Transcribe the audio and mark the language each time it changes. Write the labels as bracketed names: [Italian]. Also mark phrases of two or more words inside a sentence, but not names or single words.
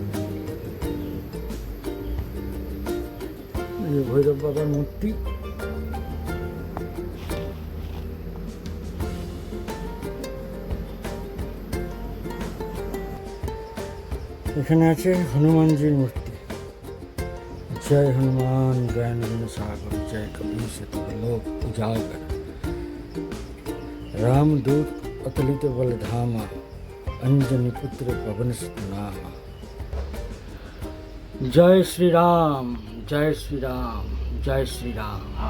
[Bangla] এই ভৈরব বাবার মূর্তি। এখানে আছে হনুমানজির মূর্তি। [Hindi] जय हनुमान ज्ञान गुण सागर, जय कबीर सती लोक उजागर, रामदूत अतुलित बल धामा, अंजनी पुत्र पवन सुत नामा। जय श्री राम, जय श्री राम, जय श्री राम।